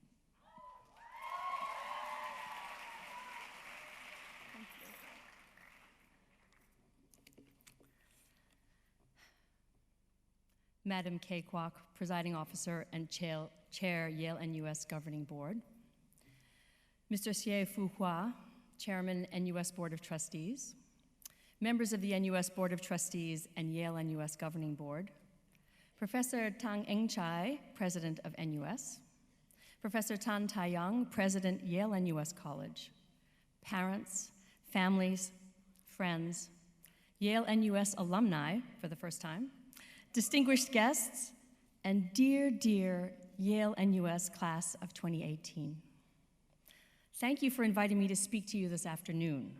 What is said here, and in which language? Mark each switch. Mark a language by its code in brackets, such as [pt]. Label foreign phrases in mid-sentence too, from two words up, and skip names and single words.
[en] Madam Kay Kwok, Presiding Officer and Chair Yale-NUS Governing Board. Mr. Xie Fu Hua, Chairman NUS Board of Trustees. Members of the NUS Board of Trustees and Yale-NUS Governing Board. Professor Tang Eng Chai, President of NUS. Professor Tan Taiyang, President Yale-NUS College. Parents, families, friends, Yale-NUS alumni for the first time, distinguished guests, and dear, dear Yale-NUS class of 2018. Thank you for inviting me to speak to you this afternoon.